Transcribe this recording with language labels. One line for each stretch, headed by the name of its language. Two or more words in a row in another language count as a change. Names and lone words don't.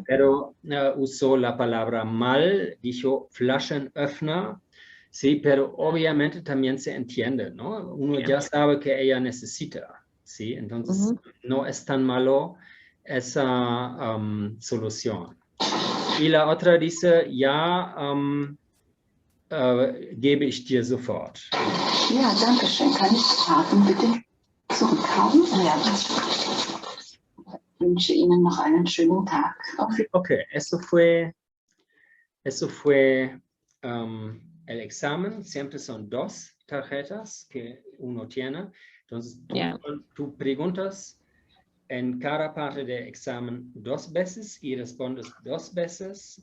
Spanish: pero usó la palabra mal, dijo Flaschenöffner. Sí, pero obviamente también se entiende, ¿no? Uno ya sabe que ella necesita, ¿sí? Entonces, Ujú. no es tan malo esa solución. Y la otra dice,
German: ja, gebe ich dir sofort. Ja, danke schön. Kann ich die Karten bitte zurückhaben? Ja, das ich wünsche Ihnen noch einen schönen Tag. Auf
Spanish: Ok, eso fue el examen. Siempre son 2 tarjetas que uno tiene. Entonces, Ya. tú preguntas en cada parte del examen 2 veces y respondes 2 veces.